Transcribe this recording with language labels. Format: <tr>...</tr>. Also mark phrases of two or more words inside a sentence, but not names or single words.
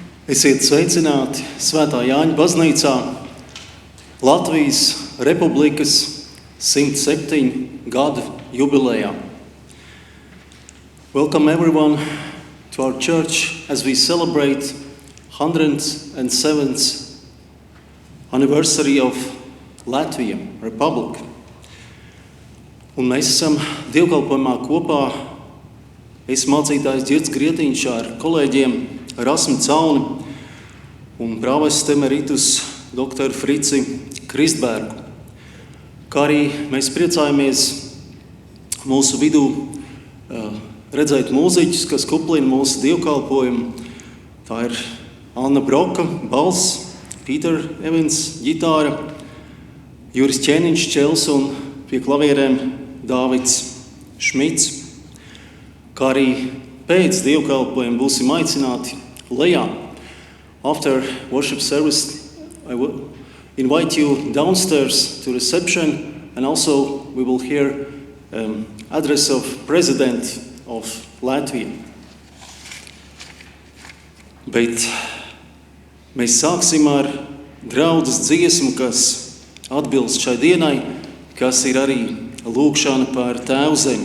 <lv>Esiet sveicināti Svētā Jāņa baznīcā Latvijas Republikas 107 gadu jubilejā.</lv> <en>Welcome everyone to our church as we celebrate 107th anniversary of Latvia Republic.</en> <lv>Un mēs esam dievkalpojumā kopā. Es mācītājs Ģirds Grietiņš ar kolēģiem Rasmu Cauni un prāvests emeritus doktoru Frici Kristbergu. Kā arī mēs priecājamies mūsu vidū redzēt mūziķus, kas kuplina mūsu dievkalpojumu. Tā ir Anna Broka, balss, Pīter Evans, ģitāra, Juris Ķēniņš, čels un pie klavierēm Dāvids Šmits. Kā arī pēc dievkalpojuma būsim aicināti lejā.</lv> <en>After worship service, I will invite you downstairs to reception, and also we will hear address of President of Latvia.</en> <lv>Bet mēs sāksim ar draudzes dziesmu, kas atbilst šai dienai, kas ir arī lūgšana par Tēvu zemi.</lv>